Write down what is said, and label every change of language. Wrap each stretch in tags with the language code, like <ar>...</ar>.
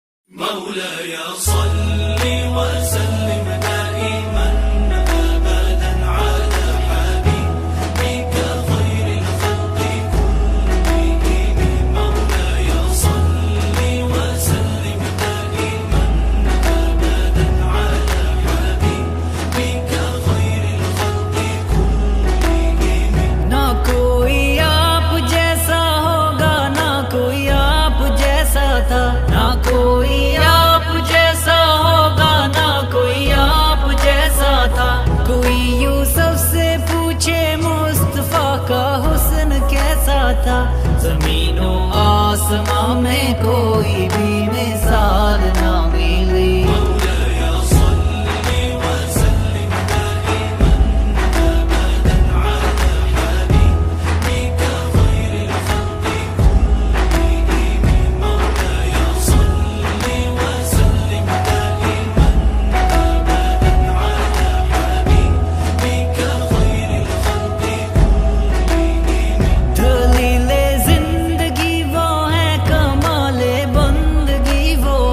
<ar>مولاي صل وسلم دائما أبدا على حبيبك خير الخلق كلهم. مولاي صل وسلم دائما أبدا على حبيبك خير الخلق كلهم.</ar> <ur>نہ کوئی آپ جیسا ہوگا نہ کوئی آپ جیسا تھا. نہ کوئی آپ جیسا ہوگا نہ کوئی آپ جیسا تھا. کوئی یوسف سے پوچھے مصطفیٰ کا حسن کیسا تھا. زمین و آسمان میں کوئی بھی مثال نہ ملی.</ur> <ar>مولاي صل وسلم دائما أبدا على حبيبك خير الخلق كلهم. مولاي صل وسلم دائما أبدا على حبيبك خير الخلق كلهم.</ar> <ur>دلیل زندگی وہ ہے کمال بندگی وہ</ur>